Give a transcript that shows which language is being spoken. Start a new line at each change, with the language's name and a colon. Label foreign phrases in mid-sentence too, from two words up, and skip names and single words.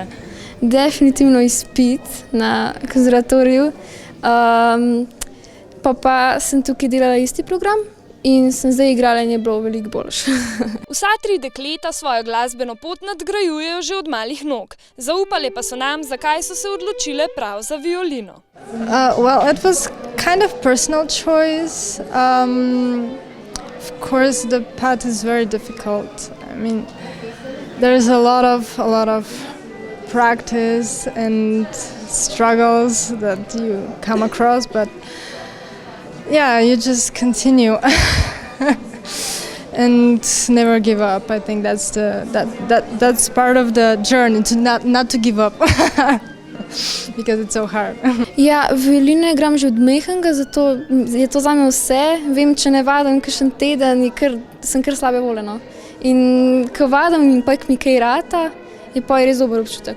Slovenian: Definitivno izpit na konzervatoriju, pa sem tukaj delala isti program in sem zdaj igrala in je bilo veliko boljše. Vsa tri dekleta svojo glasbeno pot nadgrajujejo že od malih nog. Zaupale pa so nam, zakaj so se odločile prav za violino.
English: Well, it was kind of personal choice. Of course, the path is very difficult. I mean, there's a lot of practice and struggles that you come across, but yeah, you just continue and never give up. I think that's part of the journey, to not to give up. Because it's so hard.
Slovenian: Ja, violino igram že od majhnega, zato je to zame vse. Vem, če ne vadim kakšen teden, sem kar slabe volje. In ko vadim in pa mi kaj rata, je pa res dober občutek.